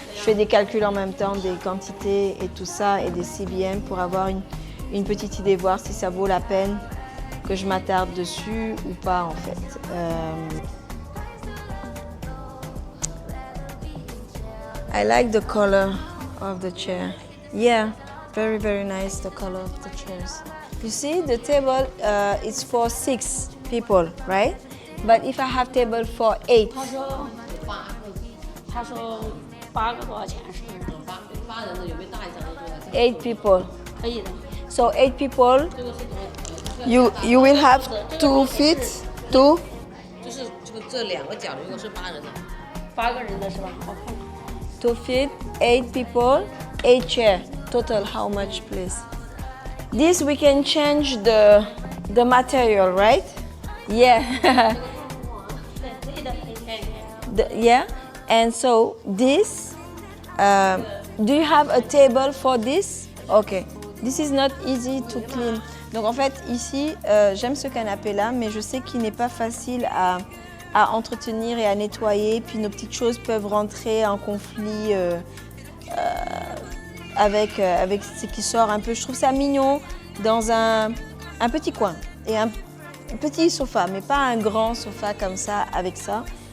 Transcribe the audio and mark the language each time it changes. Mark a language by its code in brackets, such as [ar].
[fr] Je fais des calculs en même temps, des quantités et tout ça, et des CBM pour avoir une petite idée, voir si ça vaut la peine que je m'attarde dessus ou pas en fait. [en] I like the color of the chair. Yeah, very, very nice, the color of the chairs. You see, the table is for 6 people, right? But if I have table for 8, [zh] 他说8个多少钱是不是？ 8人的有没有大一张的多少钱？ [en] 8 people. [zh] 可以的。 [en] So 8 people, you will have 2 feet, 2. [zh] 就是这2个角如果是8人的。 8个人的是吧？我看看。 [en] 2 feet, 8 people, 8 chair. Total, how much, please? This we can change the material, right? Yeah. [zh] 对，可以的，可以，可以，可以。 [en] Yeah. And so this, do you have a table for this? Okay. This is not easy to clean. [fr] Donc en fait ici, j'aime ce canapé-là, mais je sais qu'il n'est pas facile à entretenir et à nettoyer. Puis nos petites choses peuvent rentrer en conflit avec ce qui sort un peu. Je trouve ça mignon dans un petit coin et un petit sofa, mais pas un grand sofa comme ça avec ça.